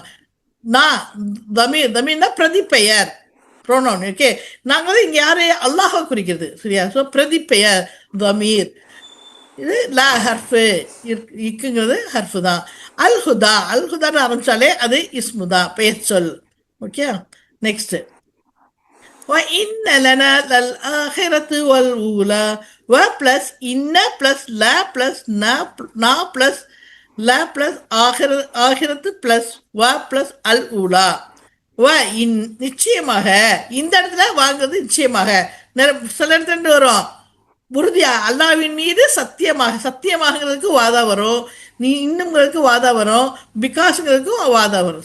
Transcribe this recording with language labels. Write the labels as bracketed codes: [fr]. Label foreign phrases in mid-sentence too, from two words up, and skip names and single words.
[ta] நான் தமிழ்னா பிரதிப்பெயர், ப்ரோனவுன். ஓகே, நாங்கள் இங்கே யாரு, அல்லாஹை குறிக்கிறது. சரியா? ஸோ பிரதிப்பெயர் தமீர். இது லா ஹர்ஃபு, இக்குங்கிறது ஹர்ஃபு தான். அல் ஹுதா, அல் ஹுதான்னு ஆரம்பிச்சாலே அது இஸ்முதா, பெயர் சொல். [en] Okay, next. [ar] وَإِنَّ لَنَا لَلْآخِرَةَ وَالْأُولَى. [ta] வ பிளஸ் இன்ன பிளஸ் ல பிளஸ் நா பிளஸ் ல பிளஸ் ஆகிரத்து பிளஸ் வ பிளஸ் அல் ஊலா. வ நிச்சயமாக, இந்த இடத்துல வாங்குறது நிச்சயமாக. சில இடத்துல வரும் உறுதியா, அல்லாவின் மீது சத்தியமாக, சத்தியமாகிறதுக்கு வாதா வரும், நீ இன்னும்ங்களுக்கு வாதா வரும், பிகாஸ்ங்கிறதுக்கும் வாதா வரும்.